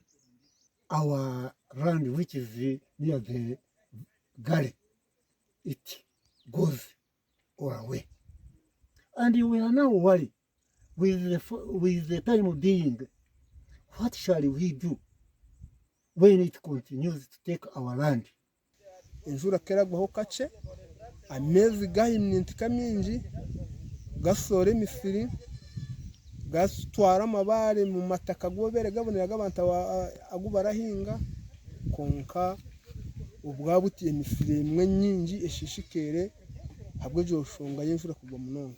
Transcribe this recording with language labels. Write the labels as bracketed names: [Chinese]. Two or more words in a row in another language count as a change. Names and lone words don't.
[English] Our land, which is near the gully, it goes all away. And we are now worried with the time being, what shall we do when it continues to take our land? [Nyankole] Imvura keragwaho kace, amezi gahimintika mingi, gasore misiri, gasitwara amabare mu mataka gobere gaboneraga abantu agu barahinga, konka ubwabutiye misiri imwe nyingi eshishikere habwo joshonga y'imvura kugwa munonga.